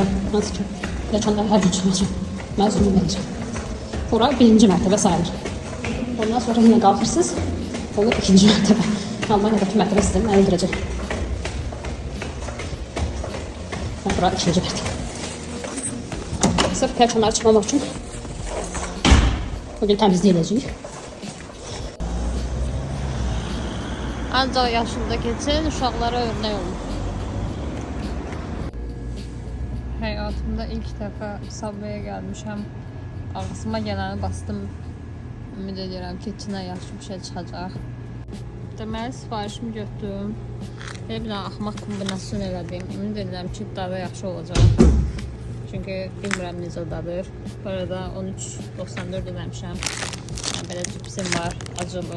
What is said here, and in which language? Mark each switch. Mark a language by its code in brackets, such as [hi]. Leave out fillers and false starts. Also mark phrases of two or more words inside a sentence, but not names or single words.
[tr] Nasıl ki? Geçenler her gün çıkacağım. Mezunum olacağım. Orası 1. [az] mərtəbə sayılır. [tr] Ondan sonra yine kalkırsınız. Olur 2. mərtəbə. [az] Almanya'daki mərtəbə sistemi məni öldürəcək. [tr] Burası 2. mərtəbə. Sırf perçanları çıkmamak için bugün temizleyiləcəyik. [az] Ancaq yaşında keçin, uşaqlara örnek olun. [tr] Hayatımda ilk defa Subway'e gelmişim. Ağzıma geleni bastım. [az] Ümid edirəm ki, içindən yaxşı bir şey çıxacaq. Deməli, sifarişimi götürdüm. Belə bir axmaq kombinasyon elədim. Ümid edirəm ki, dadı yaxşı olacaq. Çünki bilmirəm necə dadır. Bu arada 13.94 ödəmişəm. Belə cipsim var, acılı.